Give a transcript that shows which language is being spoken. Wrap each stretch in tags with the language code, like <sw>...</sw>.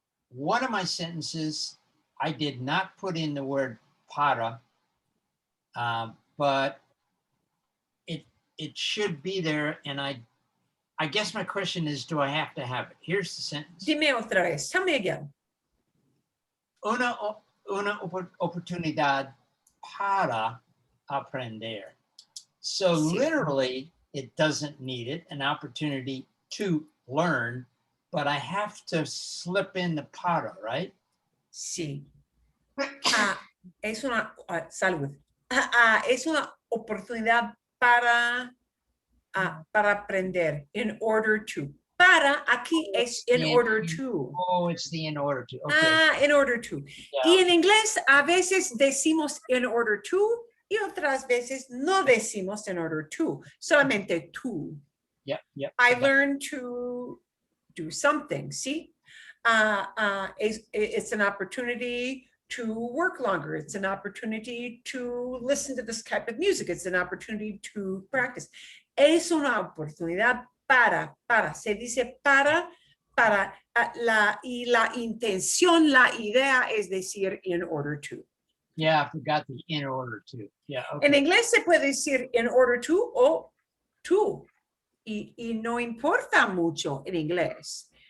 <en>One of my sentences, I did not put in the word para, but it should be there. And I guess my question is, do I have to have it? Here's the sentence.</en> <es>Dime otra vez.</es> <en>Tell me again.</en> <es>Una oportunidad para aprender.</es> <en>So literally, it doesn't need it, an opportunity to learn, but I have to slip in the para, right?</en> <es>Sí. Es una salud. Es una oportunidad para para aprender,</es> <en>in order to.</en> <es>Para aquí es</es> <en>in order to. Oh, it's the in order to. Okay. In order to.</en> <es>Y en inglés a veces decimos</es> <en>in order to</en> <es>y otras veces no decimos in order to, solamente to.</es> <en>Yep, yep. I learned to do something, see? It's an opportunity to work longer. It's an opportunity to listen to this type of music. It's an opportunity to practice.</en> <es>Es una oportunidad para, se dice para, y la intención, la idea es decir</es> <en>in order to. Yeah, I forgot the in order to. Yeah, okay.</en> <es>En inglés se puede decir</es> <en>in order to</en> <es>o to. Y no importa mucho en inglés.</es>